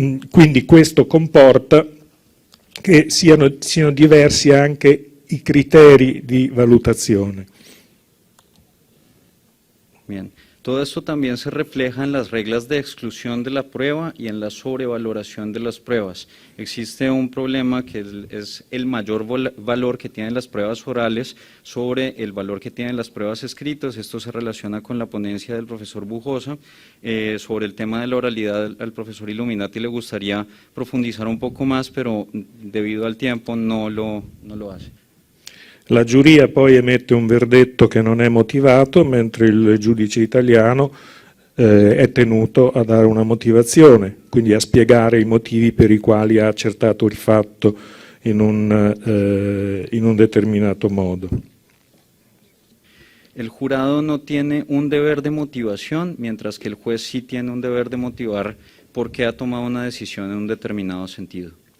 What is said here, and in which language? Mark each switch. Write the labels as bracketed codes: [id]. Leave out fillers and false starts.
[it] Quindi questo comporta che siano diversi anche i criteri di valutazione. [es] Bien. Todo esto también se refleja en las reglas de exclusión de la prueba y en la sobrevaloración de las pruebas. Existe un problema que es el mayor valor que tienen las pruebas orales sobre el valor que tienen las pruebas escritas. Esto se relaciona con la ponencia del profesor Bujosa. Sobre el tema de la oralidad al profesor Illuminati le gustaría profundizar un poco más, pero debido al tiempo no lo hace. [it] La giuria poi emette un verdetto che non è motivato, mentre il giudice italiano è tenuto a dare una motivazione, quindi a spiegare i motivi per i quali ha accertato il fatto in un determinato modo. [es] El jurado no tiene un deber de motivación, mientras que el juez sí tiene un deber de motivar por qué ha tomado una decisión en un determinado sentido.